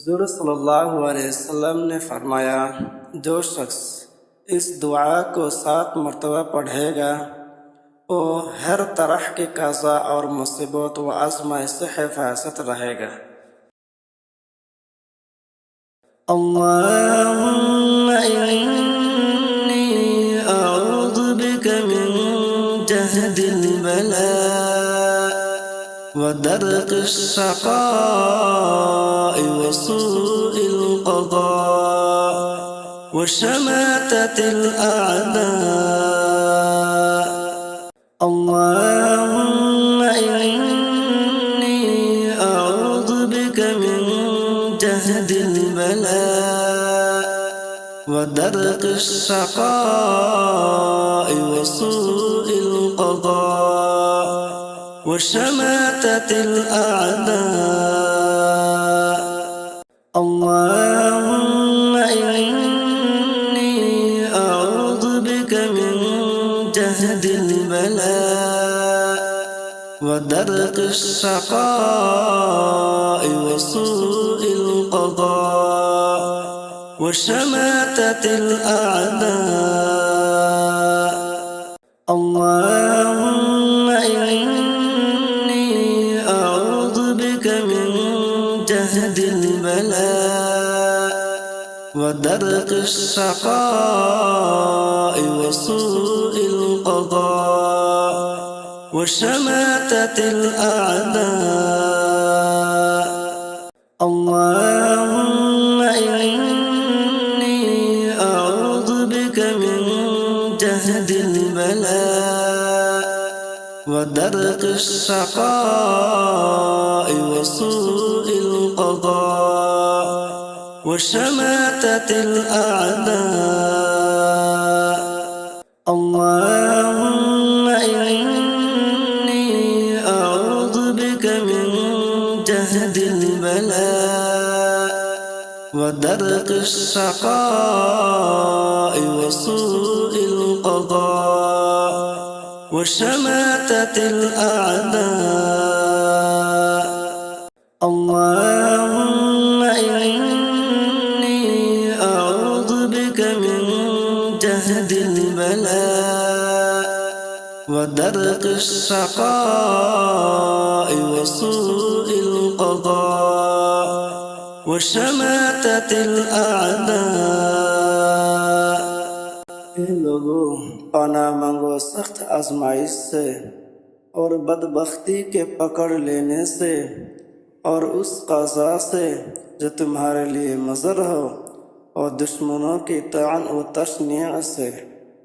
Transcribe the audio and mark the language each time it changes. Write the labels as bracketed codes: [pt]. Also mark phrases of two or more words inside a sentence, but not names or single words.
[ur] حضور [ar] صلى الله عليه وسلم [ur] نے فرمایا، جو شخص اس دعا کو 7 مرتبہ پڑھے گا وہ ہر طرح کے قضا اور مصیبت و آزمائش سے حفاظت رہے گا. [ar] اللهم إني أعوذ بك من جهد البلاء ودرك الشقاء وسوء القضاء وشماتة الأعداء. اللهم إني أعوذ بك من جهد البلاء ودرك الشقاء وسوء القضاء وشماتة الأعداء. اللهم إني أعوذ بك من جهد البلاء ودرك الشقاء وسوء القضاء وشماتة الأعداء. اللهم إني أعوذ بك من جهد البلاء ودرك الشقاء وسوء القضاء وشماتة الأعداء. اللهم إني أعوذ بك من جهد البلاء ودرك الشقاء وسوء القضاء وشماتة الأعداء. اللهم إني أعوذ بك من جهد البلاء ودرك الشقاء وسوء القضاء وشماتة الأعداء. اللهم إني أعوذ بك من جهد البلاء ودرك الشقاء وسوء القضاء وشماتة الأعداء. [ur] لوگو، پناہ مانگو سخت آزمائش سے اور بدبختی کے پکڑ لینے سے اور اس قضا سے جو تمہارے لیے مضر ہو اور دشمنوں کی طعن و تشنیع سے.